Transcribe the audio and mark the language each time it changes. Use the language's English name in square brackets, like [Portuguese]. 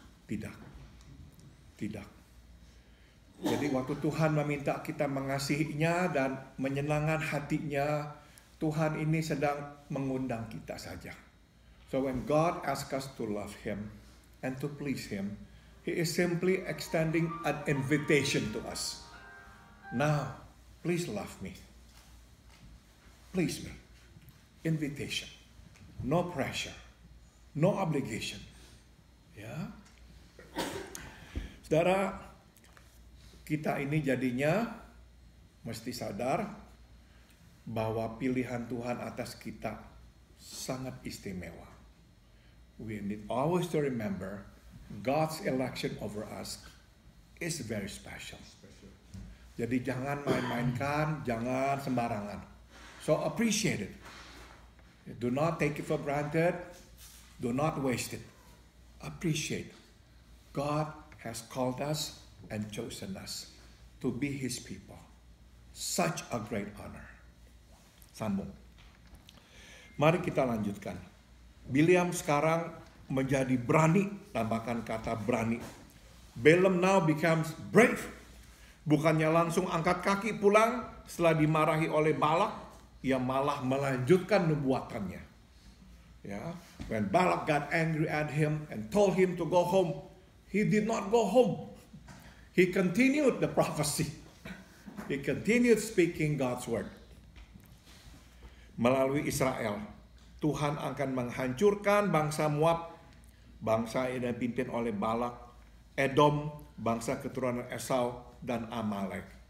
[Indonesian] Tidak. Jadi waktu Tuhan meminta kita mengasihinya dan menyenangkan hatinya, Tuhan ini sedang mengundang kita saja. [English] So when God asks us to love Him and to please Him, He is simply extending an invitation to us. Now, please love me. Please me. Invitation. No pressure. No obligation. Ya. [Indonesian] Saudara, kita ini jadinya mesti sadar bahwa pilihan Tuhan atas kita sangat istimewa. [English] We need always to remember God's election over us is very special. [Indonesian] Jadi jangan main-mainkan, jangan sembarangan. [English] So appreciate it. Do not take it for granted. Do not waste it. Appreciate. God has called us and chosen us. to be His people. Such a great honor. [Indonesian] Sambung. Mari kita lanjutkan. Bileam sekarang menjadi berani, tambahkan kata berani. [English] Balaam now becomes brave. [Indonesian] Bukannya langsung angkat kaki pulang setelah dimarahi oleh Balak, ia malah melanjutkan nubuatannya. [English] Ya, when Balak got angry at him and told him to go home, he did not go home. He continued the prophecy. He continued speaking God's word. [Indonesian] Melalui Israel, Tuhan akan menghancurkan bangsa Moab, bangsa yang dipimpin oleh Balak, Edom, bangsa keturunan Esau, dan Amalek.